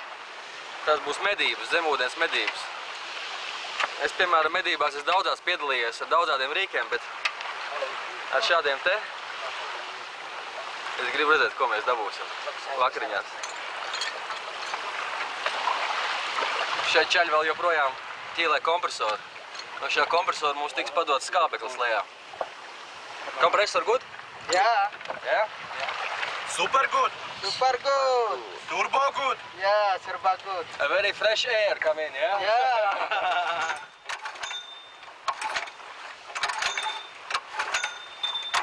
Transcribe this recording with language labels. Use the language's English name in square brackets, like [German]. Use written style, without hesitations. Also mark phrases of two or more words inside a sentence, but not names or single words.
[Latvian] Tās būs medības, zemūdens medības. Es, piemēram, medībās esmu daudzās piedalījies ar daudzādiem rīkiem, bet ar šādiem te es gribu redzēt, ko mēs dabūsim vakariņās. Šeit ceļi vēl joprojām ķīlē kompresoru. No šā kompresora mums tiks padots skābeklis lejā. [English] Kompresor good? Yeah. Yeah? Super good. Super good. Turbo good. Yeah, super good. A very fresh air come in, yeah? Yeah.